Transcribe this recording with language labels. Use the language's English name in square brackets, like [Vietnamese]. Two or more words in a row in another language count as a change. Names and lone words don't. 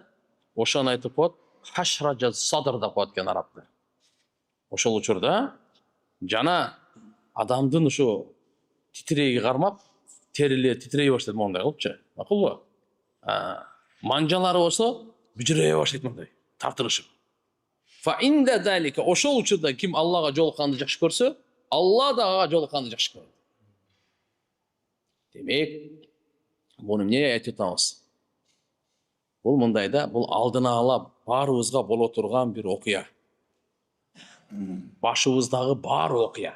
[Kyrgyz] Ошону айтып коет, [Arabic] حشرجة الصدر [Kyrgyz] деп коет экен арабтар. Ошол учурда жана адамдын ошо титиреги кармап, терилери титирей баштады мондай кылыпчы. Макулбу? Манжалары болсо бүжүрөй баштайт мондай, тартырышып. [Arabic] فعند ذلك, [Kyrgyz] ошол учурда ким Аллага жолукканды жакшы көрсө, Алла да ага жолукканды жакшы көрөт. Демек, буну эмне айтып атабыз? Бул мындай да, бул алдына ала баарыбызга боло турган бир окуя. Башыбыздагы бар окуя.